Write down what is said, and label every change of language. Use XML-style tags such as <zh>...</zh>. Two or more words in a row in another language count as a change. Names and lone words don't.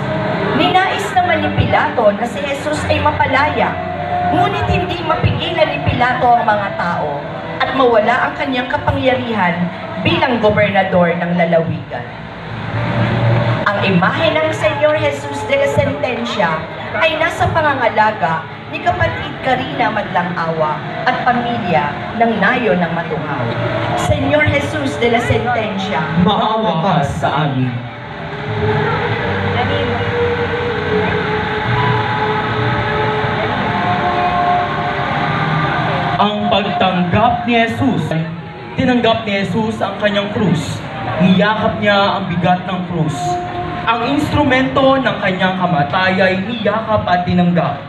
<tl>Ninais naman ni Pilato na si Jesus ay mapalaya, Ngunit hindi mapigilan ni Pilato ang mga tao at mawala ang kanyang kapangyarihan bilang gobernador ng lalawigan. Ang imahe ng Senyor Jesus de la Sentencia ay nasa pangangalaga ni kapatid Karina Madlang-Awa at pamilya ng Nayon ng Matunghaw. Senyor Jesus de la Sentencia, Maawa ka sa amin. Ang pagtanggap ni Jesus, tinanggap ni Jesus ang kanyang krus. Niyakap niya ang bigat ng krus. Ang instrumento ng kanyang kamatay ay niyakap at tinanggap.</tl>